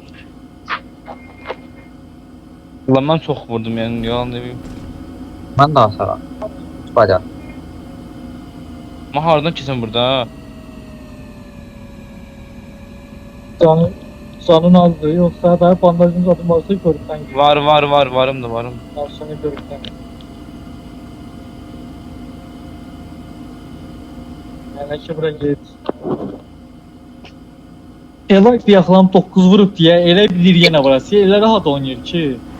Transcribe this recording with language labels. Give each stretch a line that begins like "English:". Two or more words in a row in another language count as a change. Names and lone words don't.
Turkish: Ulan ben çok vurdum yani yalan demeyeyim. Ben daha sonra. Bacak. Ama haradan kesin burada ha.
Azerbaijani: Canın azdı, yoksa da bandajın atılması görürsən. Varım da varım. Karşını görürsən. Yəni ki, bura get. Elə bir yaxlam 9 vurub deyə, elə bilir yenə burası. Elə rahat oynayır ki.